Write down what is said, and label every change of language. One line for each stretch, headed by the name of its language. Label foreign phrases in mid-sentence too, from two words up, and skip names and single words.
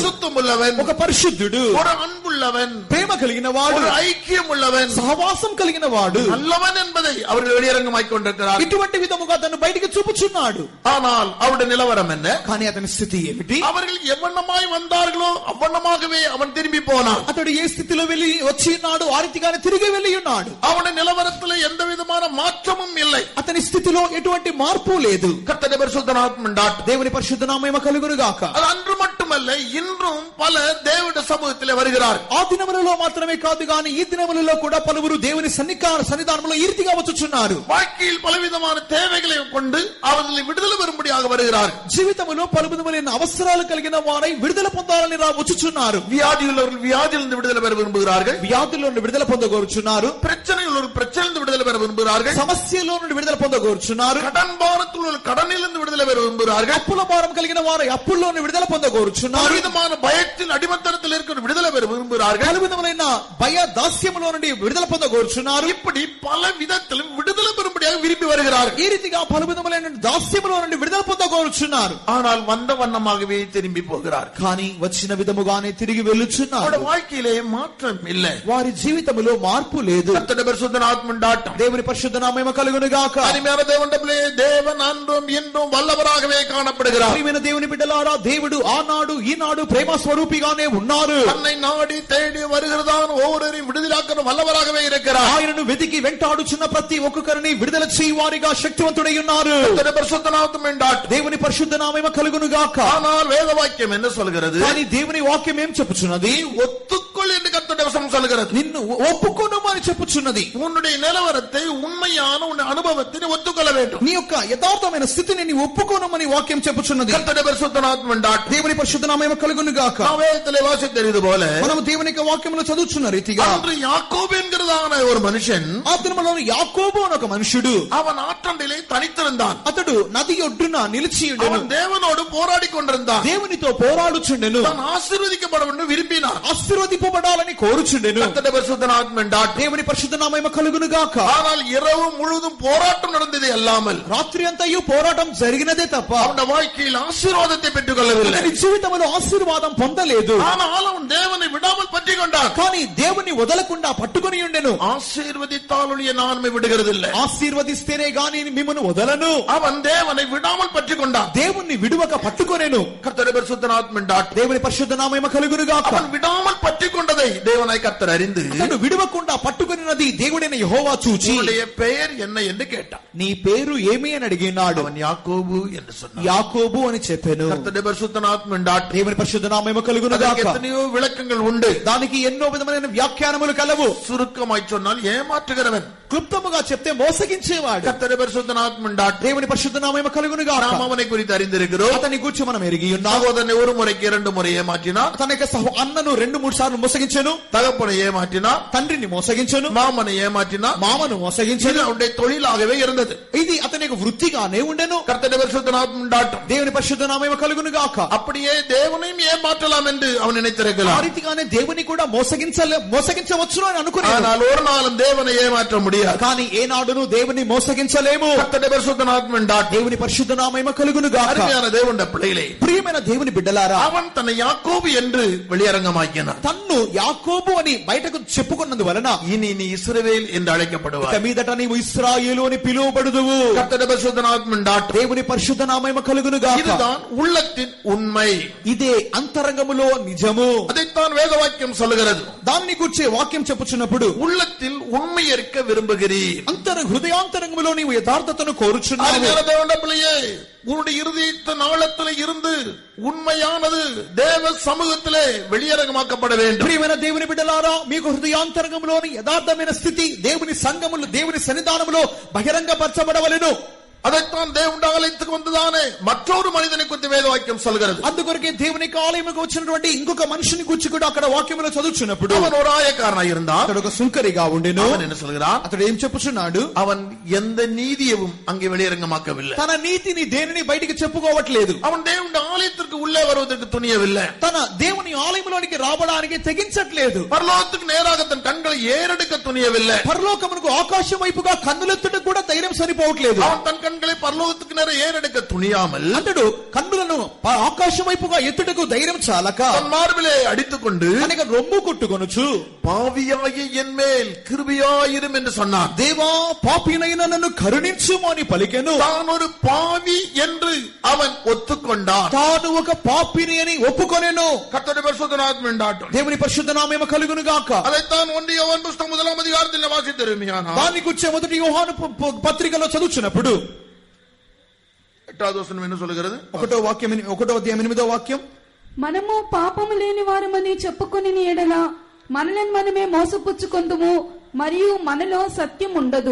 Tamil: பரிசுத்தமுள்ளவன்,
Telugu: ఒక పరిశుద్ధుడు,
Tamil: ஒரு அன்புள்ளவன்,
Telugu: ప్రేమ కలిగిన వాడు,
Tamil: ஒரு ஐக்கியம் உள்ளவன்,
Telugu: సహవాసం కలిగిన వాడు,
Tamil: நல்லவன் என்பதை அவர்கள் வெளியரங்கமாக்கிக் கொண்டிருக்கிறார்.
Telugu: ఇటువంటి విధముగా తను బయటికి చూపుచున్నాడు.
Tamil: ஆனால் அவருடைய நிலவரம் என்ன?
Telugu: కానీ అతని స్థితి ఏమిటి?
Tamil: அவர்கள் எவ்வண்ணமாய் வந்தார்களோ அவ்வண்ணமாகவே அவன் திரும்பி போனான்.
Telugu: అతడు ఏ స్థితిలో వెళ్ళి వచ్చి ఉన్నాడు ఆ రీతిగానే తిరిగి వెళ్ళి ఉన్నాడు.
Tamil: அவனுடைய நிலவரத்தில் எந்த விதமான மாற்றமும் இல்லை.
Telugu: అతని స్థితిలో ఎటువంటి మార్పు లేదు.
Tamil: கர்த்தருடைய பரிசுத்த நாமம் உண்டாகட்டும்.
Telugu: దేవుని పరిశుద్ధ నామము కలుగును గాక.
Tamil: அது அன்று மட்டுமல்ல, இன்றும் பல தேவனுடைய சமூகத்திலே வருகிறார்.
Telugu: ఆ దినములలో మాత్రమే కాదు గాని ఈ దినములలో కూడా పలువురు దేవుని సన్నిధానములో ఈ రీతిగా వచ్చుచున్నారు.
Tamil: வாழ்க்கையில் பலவிதமான தேவைகளை கொண்டு அவர்களை விடுதலை பெறும்படியாக வருகிறார்.
Telugu: జీవితములో పలువిధములైన అవసరాలు కలిగిన వారై విడుదల పొందాలని వచ్చుచున్నారు.
Tamil: வியாதியுள்ளவர்கள் வியாதியிலிருந்து விடுதலை பெற விரும்புகிறார்கள்.
Telugu: వ్యాధుల నుండి విడుదల పొందగోరుచున్నారు.
Tamil: பிரச்சனையுள்ளவர்கள் பிரச்சனையிலிருந்து விடுதலை பெற விரும்புகிறார்கள்.
Telugu: సమస్యలో నుండి విడుదల పొందగోరుచున్నారు.
Tamil: கடன் பாரத்தில் உள்ள கடனிலிருந்து விடுதலை பெற விரும்புகிறார்கள்.
Telugu: అప్పుల భారం కలిగిన వారు అప్పుల్లో నుండి విడుదల పొందగోరుచున్నారు.
Tamil: பலவிதமான பயத்தில் அடிமத்தனத்தில் இருக்கிற விடுதலை பெற விரும்புகிறார்கள்.
Telugu: పలువిధములైన భయ దాస్యములో నుండి విడుదల పొందగోరుచున్నారు.
Tamil: இப்படி பல விதத்திலும் விடுதலை பெறும்படியாக விரும்பி வருகிறார்கள்.
Telugu: ఈ రీతిగా పలువిధములైన దాస్యములో నుండి విడుదల పొందగోరుచున్నారు.
Tamil: ஆனால் வந்த வண்ணமாகவே திரும்பி போகிறார்.
Telugu: కానీ వచ్చిన విధముగానే తిరిగి వెళ్ళుచున్నారు.
Tamil: வாழ்க்கையிலே மாற்றம் இல்லை.
Telugu: వారి జీవితములో మార్పు లేదు.
Tamil: கர்த்தருடைய பரிசுத்த நாமம் உண்டாகட்டும்.
Telugu: దేవుని పరిశుద్ధ నామము కలుగును గాక.
Tamil: அருமையான தேவனுடைய தேவன் அன்றும் இன்றும் வல்லவராகவே காணப்படுகிறார்.
Telugu: ప్రియమైన దేవుని బిడ్డలారా, దేవుడు ఆనాడు ఈనాడు ప్రేమ స్వరూపిగానే ఉన్నారు.
Tamil: தன்னை நாடி தேடி வருகிறதான் ஒவ்வொருவரையும் விடுதலாக்க வல்லவராகவே இருக்கிறார்.
Telugu: ఆయనను వెతికి వెంటాడుచున్న ప్రతి ఒక్కొక్కరిని విడుదల చేయువారిగా శక్తివంతుడై ఉన్నారు.
Tamil: கர்த்தருடைய பரிசுத்த நாமம் உண்டாகட்டும்.
Telugu: దేవుని పరిశుద్ధ నామము కలుగును గాక.
Tamil: ஆனால் வேத வாக்கியம் என்ன சொல்கிறது?
Telugu: కానీ దేవుని వాక్యం ఏం చెప్పుచున్నది?
Tamil: ஒத்துக்கொள் என்று கர்த்தருடைய வசனம் சொல்கிறது.
Telugu: నిన్ను ఒప్పుకొనుము అని చెప్పుచున్నది.
Tamil: உன்னுடைய நிலவரத்தை உண்மையான உன் அனுபவத்தை ஒத்துக்கொள்ள வேண்டும்.
Telugu: నీ యొక్క యథార్థమైన స్థితిని నీ ఒప్పుకోనమని వాక్యం చెప్పుచున్నది.
Tamil: கர்த்தருடைய பரிசுத்த நாமம் உண்டாகட்டும்.
Telugu: దేవుని పరిశుద్ధ నామము కలుగును గాక.
Tamil: வேதத்திலே வாசித்தது போல
Telugu: మనం దేవుని యొక్క వాక్యములో చదువుచున్న రీతిగా
Tamil: அன்று யாக்கோபு என்கிறதான ஒரு மனுஷன்,
Telugu: ఆ దినములో యాకోబు అనే ఒక మనుషుడు,
Tamil: அவன் ஆற்றண்டிலே தனித்திருந்தான்.
Telugu: అతడు నది ఒడ్డున నిలిచి ఉండెను.
Tamil: அவன் தேவனோடு போராடி கொண்டிருந்தான்.
Telugu: దేవునితో పోరాడుచుండెను.
Tamil: தான் ஆசீர்வதிக்கப்பட வேண்டும் விரும்பினான்.
Telugu: ఆశీర్వదింప చూపబడాలని కోరుచుండెను.
Tamil: கர்த்தருடைய பரிசுத்த நாமம் உண்டாகட்டும்.
Telugu: దేవుని పరిశుద్ధ నామము కలుగును గాక.
Tamil: ஆனால் இரவு முழுதும் போராட்டம் நடந்ததே அல்லாமல்
Telugu: రాత్రి అంతయు పోరాటం జరిగినదే తప్ప
Tamil: அவனுடைய வாழ்க்கையில் ஆசீர்வாதத்தை பெற்றுக் கொள்ளவில்லை.
Telugu: అతని జీవితంలో ఆశీర్వాదం పొందలేదు.
Tamil: ஆனால் அவன் தேவனை விடாமல் பற்றிக் கொண்டான்.
Telugu: కానీ దేవుని వదలకుండా పట్టుకొని ఉండెను.
Tamil: ஆசீர்வதித்தாலுடைய நன்மை விடுகிறதில்லை.
Telugu: ఆశీర్వదిస్తేనే గాని మిమ్మును వదలను.
Tamil: அவன் தேவனை விடாமல் பற்றிக் கொண்டான்.
Telugu: దేవుణ్ణి విడువక పట్టుకొనెను.
Tamil: கர்த்தருடைய பரிசுத்த நாமம் உண்டாகட்டும்.
Telugu: దేవుని పరిశుద్ధ నామము కలుగును గాక.
Tamil: அவன் விடாமல் பற்றிக் கொண்டதை தேவனாய் கர்த்தர் அறிந்து
Telugu: అతడు విడువకుండా పట్టుకొనినది దేవుడైన యెహోవా చూచి
Tamil: உன்னுடைய பெயர் என்ன என்று கேட்டான்.
Telugu: నీ పేరు ఏమి అని అడిగినాడు.
Tamil: அவன் யாக்கோபு என்று சொன்னான்.
Telugu: యాకోబు అని చెప్పెను.
Tamil: கர்த்தருடைய பரிசுத்த நாமம் உண்டாகட்டும்.
Telugu: దేవుని పరిశుద్ధ నామము కలుగును
Tamil: அதற்கு
Telugu: గాక.
Tamil: எத்தனையோ விளக்கங்கள் உண்டு.
Telugu: దానికి ఎన్నో విధమైన వ్యాఖ్యానములు కలవు.
Tamil: சுருக்கமாய் சொன்னால் ஏமாற்றுகிறவன்,
Telugu: క్లుప్తముగా చెప్తే మోసగించేవాడు.
Tamil: கர்த்தருடைய பரிசுத்த நாமம் உண்டாகட்டும்.
Telugu: దేవుని పరిశుద్ధ నామము కలుగును గాక.
Tamil: நாம் அவனை குறித்து அறிந்திருக்கிறோம்.
Telugu: అతని గురించి మనం ఎరిగి ఉన్నాము.
Tamil: சகோதரனை ஒரு முறைக்கு 2 முறை ஏமாற்றினார்.
Telugu: తన యొక్క అన్నను 2-3 సార్లు మోసగించెను.
Tamil: தகப்பனை ஏமாற்றினார்.
Telugu: తండ్రిని మోసగించెను.
Tamil: மாமனை ஏமாற்றினார்.
Telugu: మామను
Tamil: இது
Telugu: మోసగించెను.
Tamil: அவனுடைய தொழிலாகவே இருந்தது.
Telugu: ఇది అతని యొక్క వృత్తిగానే ఉండెను.
Tamil: கர்த்தருடைய பரிசுத்த நாமம் உண்டாகட்டும்.
Telugu: దేవుని పరిశుద్ధ నామము కలుగును గాక.
Tamil: அப்படியே தேவனையும் ஏமாற்றலாம் என்று அவன்
Telugu: ఆ
Tamil: நினைத்திருக்கலாம்.
Telugu: రీతిగానే దేవుని కూడా మోసగించవచ్చును అని అనుకున్నాడు.
Tamil: ஆனால் ஒரு நாளும் தேவனை ஏமாற்ற முடியாது.
Telugu: కానీ ఏనాడును దేవుని మోసగించలేము.
Tamil: கர்த்தருடைய பரிசுத்த நாமம் உண்டாகட்டும்.
Telugu: దేవుని పరిశుద్ధ నామము కలుగును గాక.
Tamil: அருமையான தேவனுடைய பிள்ளைகளே,
Telugu: ప్రియమైన దేవుని బిడ్డలారా,
Tamil: அவன் தன்னை யாக்கோபு என்று வெளியரங்கமாக்கினான்.
Telugu: తన్ను యాకోబు అని బయటకు చెప్పుకున్నందు వలన
Tamil: இனி நீ இஸ்ரவேல் என்று
Telugu: ఇక
Tamil: அழைக்கப்படுவாய்.
Telugu: మీదట నీవు ఇశ్రాయేలు అని పిలువబడుదువు.
Tamil: கர்த்தருடைய பரிசுத்த நாமம் உண்டாகட்டும்.
Telugu: దేవుని పరిశుద్ధ నామము కలుగును గాక.
Tamil: இதுதான் உள்ளத்தின் உண்மை.
Telugu: ఇదే అంతరంగములో నిజము.
Tamil: அதைத்தான் வேத வாக்கியம் சொல்லுகிறது.
Telugu: దానిని గురించి వాక్యం చెప్పుచున్నప్పుడు
Tamil: உள்ளத்தில் உண்மை இருக்க விரும்புகிறீர்.
Telugu: హృదయాంతరంగములో నీవు యథార్థతను కోరుచున్నావు.
Tamil: அருமையான தேவனுடைய பிள்ளையே, உன்னுடைய இருதயத்தின் ஆழத்திலே இருந்து உண்மையானது தேவ சமூகத்திலே வெளியரங்கமாக்கப்பட வேண்டும்.
Telugu: ప్రియమైన దేవుని బిడ్డలారా, మీకు హృదయాంతరంగంలోని యథార్థమైన స్థితి దేవుని సంఘములో దేవుని సన్నిధానములో బహిరంగపరచబడవలెను.
Tamil: அதைத்தான் தேவனுடைய ஆலயத்துக்கு வந்ததானே மற்றொரு மனிதனை குறித்து வேத வாக்கியம் சொல்கிறது.
Telugu: అందుకొరకే దేవుని ఆలయముకు వచ్చినటువంటి ఇంకొక మనిషిని గురించి కూడా అక్కడ వాక్యములో చదువుచున్నప్పుడు
Tamil: அவன் ஒரு ஆயக்காரனாய் இருந்தான்.
Telugu: అతడు ఒక సుంకరిగా ఉండెను.
Tamil: அவன் என்ன சொல்கிறான்?
Telugu: అతడు ఏం చెప్పుచున్నాడు?
Tamil: அவன் எந்த நீதியவும் அங்கே வெளியரங்கமாக்கவில்லை.
Telugu: తన నీతిని దేనిని బయటికి చెప్పుకోవట్లేదు.
Tamil: அவன் தேவனுடைய ஆலயத்திற்கு உள்ளே வருவதற்கு துணியவில்லை.
Telugu: తన దేవుని ఆలయములోనికి రావడానికి తెగించట్లేదు.
Tamil: பரலோகத்துக்கு நேராக தன் கண்களை ஏறெடுக்க துணியவில்லை.
Telugu: పరలోకమునకు ఆకాశం వైపుగా కన్నులెత్తుటకు కూడా ధైర్యం సరిపోవట్లేదు.
Tamil: அவன் தன் கண்களை பரலோகத்துக்கு நேர ஏறெடுக்க துணியாமல்
Telugu: అతడు కన్నులను ఆకాశం వైపుగా ఎత్తుటకు ధైర్యం చాలక
Tamil: தன் மார்பிலே அடித்துக்கொண்டு
Telugu: అనేక రొమ్ము కొట్టుకొనుచు
Tamil: பாவியாகிய என் மேல் கிருபையாயிரும் என்று சொன்னான்.
Telugu: దేవా పాపినైన నన్ను కరుణించుము అని పలికెను.
Tamil: தான் ஒரு பாவி என்று அவன் ஒத்துக்கொண்டான்.
Telugu: తాను ఒక పాపిని అని ఒప్పుకొనెను.
Tamil: கர்த்தருடைய பரிசுத்த நாமம் உண்டாகட்டும்.
Telugu: దేవుని పరిశుద్ధ నామము కలుగును గాక.
Tamil: அதைத்தான் 1 யோவான் புத்தகம் 1 அதிகாரத்தில் வாசித்திருமையானா
Telugu: దాని గురించి మొదటి యోహాను పత్రికలో చదువుచున్నప్పుడు
Tamil: 8வது வசனம் என்ன சொல்கிறது?
Telugu: 1వ అధ్యాయం 8వ వాక్యం, మనము పాపము లేని వారమని చెప్పుకొని ఎడల మనలను మనమే మోసపుచ్చుకొందుము, మరియు మనలో సత్యం ఉండదు.